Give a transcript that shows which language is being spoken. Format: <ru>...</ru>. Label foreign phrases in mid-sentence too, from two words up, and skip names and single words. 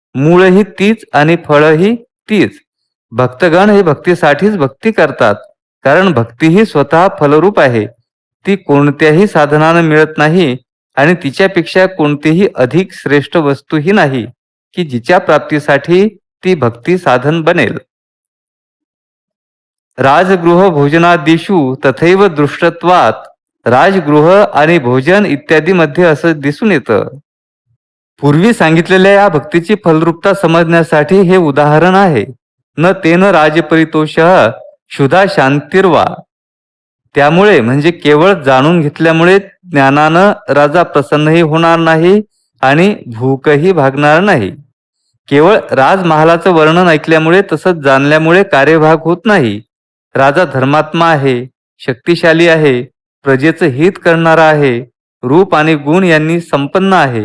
<mr>मूळही तीच आणि फळही भक्तीच. भक्तगण हे भक्तीसाठीच भक्ती करतात, कारण भक्ती ही स्वतः फलरूप आहे. ती कोणत्याही साधनानं मिळत नाही आणि तिच्यापेक्षा कोणतीही अधिक श्रेष्ठ वस्तूही नाही की जिच्या प्राप्तीसाठी ती भक्ती साधन बनेल.</mr> <sa>राजगृह भोजनादिषु तथैव दृष्टत्वात</sa> <mr>राजगृह आणि भोजन इत्यादी मध्ये असं दिसून येतं. पूर्वी सांगितलेल्या या भक्तीची फलरूपता समजण्यासाठी हे उदाहरण आहे.</mr> <sa>न तेन राजपरितोषः क्षुधा शांतिर्वा.</sa> <mr>त्यामुळे म्हणजे केवळ जाणून घेतल्यामुळे ज्ञानानं राजा प्रसन्नही होणार नाही आणि भूकही भागणार नाही. केवळ राजमहालाचं वर्णन ऐकल्यामुळे तसंच जाणल्यामुळे कार्यभाग होत नाही. राजा धर्मात्मा आहे, शक्तिशाली आहे, प्रजेचं हित करणारा आहे, रूप आणि गुण यांनी संपन्न आहे.</mr>